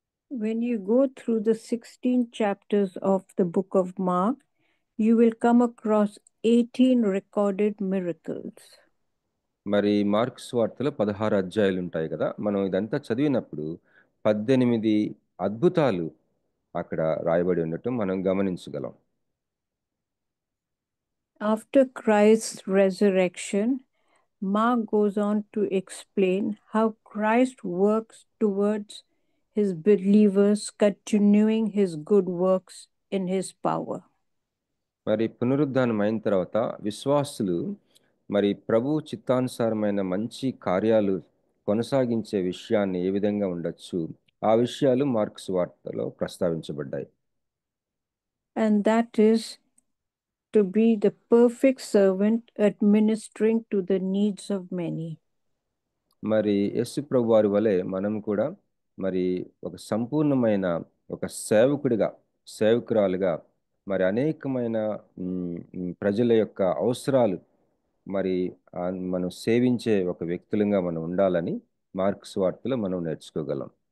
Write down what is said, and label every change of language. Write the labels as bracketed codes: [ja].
[en] When you go through the 16 chapters of the book of Mark, you will come across 18 recorded miracles. [te] మరి mark సువార్తలో 16 అధ్యాయాలు ఉంటాయి కదా. మనం ఇదంతా చదివినప్పుడు 18 అద్భుతాలు అక్కడ రాయబడి ఉండటం మనం గమనించగలం. [en] After Christ's resurrection, Mark goes on to explain how Christ works towards his believers, continuing his good works in his power. [te] మరి పునరుద్ధానం అయిన తర్వాత విశ్వాసులు మరి ప్రభు చిత్తానుసారమైన మంచి కార్యాలు కొనసాగించే విషయాన్ని ఏ విధంగా ఉండొచ్చు, ఆ విషయాలు మార్కు సువార్తలో ప్రస్తావించబడ్డాయి. [en] And that is to be the perfect servant administering to the needs of many. [te] మరి యేసు ప్రభు వారి వలె మనం కూడా మరి ఒక సంపూర్ణమైన ఒక సేవకుడిగా, సేవకురాలుగా మరి అనేకమైన ప్రజల యొక్క అవసరాలు మరి మనం సేవించే ఒక వ్యక్తులుగా మనం ఉండాలని మార్కు సువార్తలో మనం నేర్చుకోగలం.